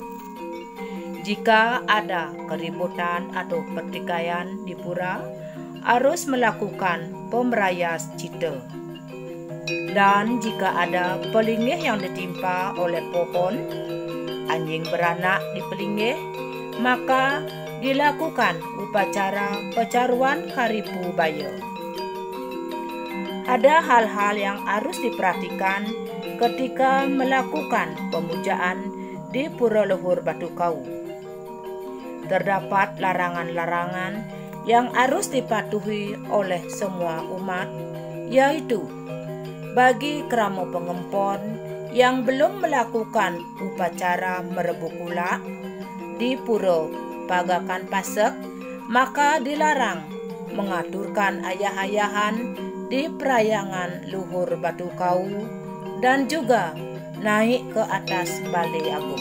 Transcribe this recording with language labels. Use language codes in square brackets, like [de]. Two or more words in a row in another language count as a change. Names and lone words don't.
[id] Jika ada keributan atau pertikaian di pura, harus melakukan pemerayas cita. Dan jika ada pelingih yang ditimpa oleh pohon, anjing beranak di pelingih, maka dilakukan upacara pecaruan karipu bayo. Ada hal-hal yang harus diperhatikan ketika melakukan pemujaan di Pura Luhur Batu Kau. Terdapat larangan-larangan yang harus dipatuhi oleh semua umat, yaitu bagi keramo pengempon yang belum melakukan upacara merebukula di Pura Pagakan Pasek, maka dilarang mengaturkan ayah-ayahan di perayangan Luhur Batu Kau dan juga naik ke atas Balai Agung.